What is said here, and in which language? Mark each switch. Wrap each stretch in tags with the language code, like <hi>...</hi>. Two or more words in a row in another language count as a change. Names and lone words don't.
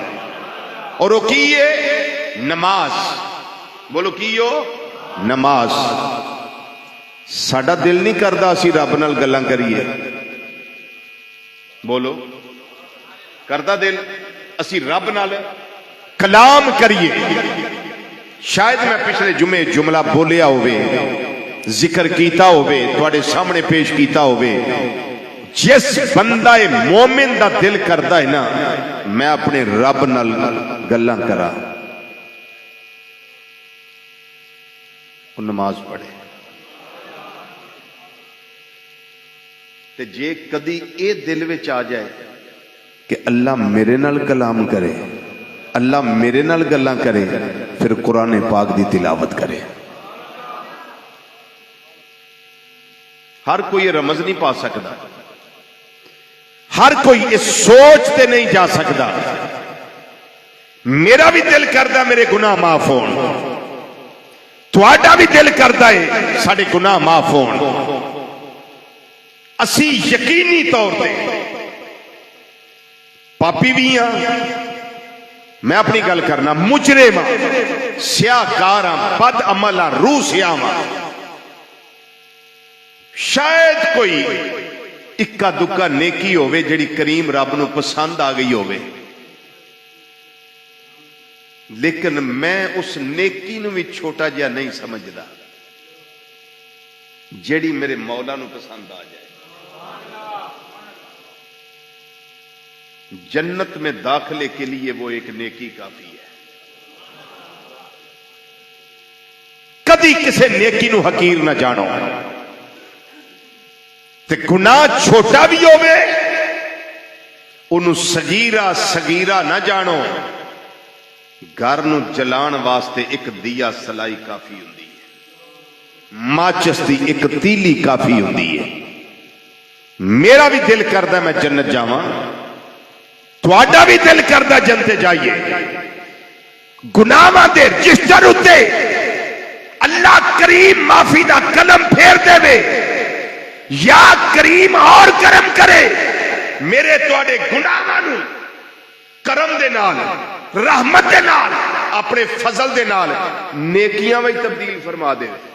<ur>اور وہ کیے نماز، بولو کیو نماز۔</ur> <pa>ساڑا دل نہیں کردا اسی رب نال گلاں کریے، بولو کردا دل اسی رب نال کلام کریے۔ شاید میں پچھلے جمعے جملہ بولیا ہوئے، ذکر کیتا ہوئے، تواڈے سامنے پیش کیتا ہوئے، جس بندہ مومن دا دل کردا ہے نا میں اپنے رب نال گلاں کرا، وہ نماز پڑھے۔ تے جے کدی اے دل وچ آ جائے کہ اللہ میرے نال کلام کرے، اللہ میرے نال گلاں کرے، پھر قرآن پاک دی تلاوت کرے۔</pa> <ur>ہر کوئی یہ رمز نہیں پا سکتا، ہر کوئی اس سوچ تے نہیں جا سکتا۔</ur> <pa>میرا بھی دل کردا میرے گناہ معاف ہون، تہاڈا بھی دل کردا ہے ساڈے گناہ معاف ہون۔ اسی یقینی طور پہ پاپی بھی ہاں، میں اپنی گل کرنا، مجرم ہاں، سیاہکار ہاں، بد عمل ہاں، روح سیاہ ہاں۔ شاید کوئی اکا دکا نیکی ہوئے جڑی کریم رب نو پسند آ گئی ہوئے، لیکن میں اس نیکی نو بھی چھوٹا جہا نہیں سمجھدا جڑی میرے مولا نو پسند آ جائے۔</pa> <ur>جنت میں داخلے کے لیے وہ ایک نیکی کافی ہے۔</ur> <pa>کدی کسی نیکی نو حقیر نہ جانو، تے گناہ چھوٹا بھی ہوئے انہوں صغیرہ صغیرہ نہ جانو۔ گھر نو جلان واسطے ایک دیا سلائی کافی ہوندی ہے، ماچس دی ایک تیلی کافی ہوندی ہے۔ میرا بھی دل کردا میں جنت جاواں، تہاڈا بھی دل کردا جنت جائیے۔ گناہاں دے رجسٹر اتے اللہ کریم معافی دا قلم پھیر دے وے، یا کریم اور کرم کرے میرے تواڈے گناہاں نو کرم دے نال، رحمت دے نال، اپنے فضل دے نال نیکیاں وچ تبدیل فرما دے۔</pa>